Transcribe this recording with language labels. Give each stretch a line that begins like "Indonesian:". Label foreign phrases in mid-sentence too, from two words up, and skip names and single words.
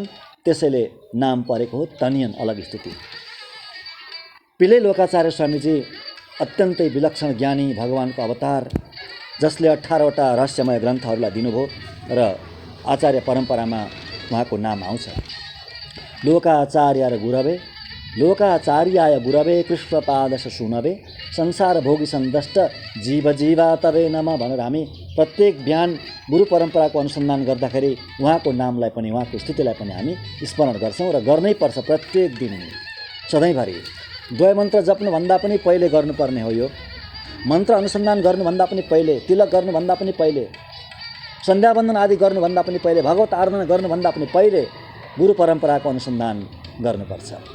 Nepali: त्यसैले नाम परेको हो तनियन, अलग स्तुति। पिल्लै लोकाचार्य स्वामीजी अत्यन्तै विलक्षण ज्ञानी भगवानको अवतार, जसले 18वटा रहस्यमय ग्रन्थहरूलाई दिनुभयो र आचार्य परम्परामा उहाँको नाम आउँछ।
Sanskrit: लोकाचार्य र गुरवे, लोकाचार्याय गुरवे कृष्णपादस्य सूनवे संसार भोगी संदष्ट जीव जीवा तवे नमः
Nepali: भनेर हामी प्रत्येक बिहान गुरु परम्पराको अनुसन्धान गर्दाखेरि उहाँको नामलाई पनि, उहाँको स्तुतिलाई पनि हामी स्मरण गर्छौँ र गर्नै पर्छ प्रत्येक दिन, सधैँभरि। द्वय मन्त्र जप्नुभन्दा पनि पहिले गर्नुपर्ने हो। यो मन्त्र अनुसन्धान गर्नुभन्दा पनि पहिले, तिलक गर्नुभन्दा पनि पहिले, सन्ध्यावन्दन आदि गर्नुभन्दा पनि पहिले, भगवत आराधना गर्नुभन्दा पनि पहिले गुरु परम्पराको अनुसन्धान गर्नुपर्छ।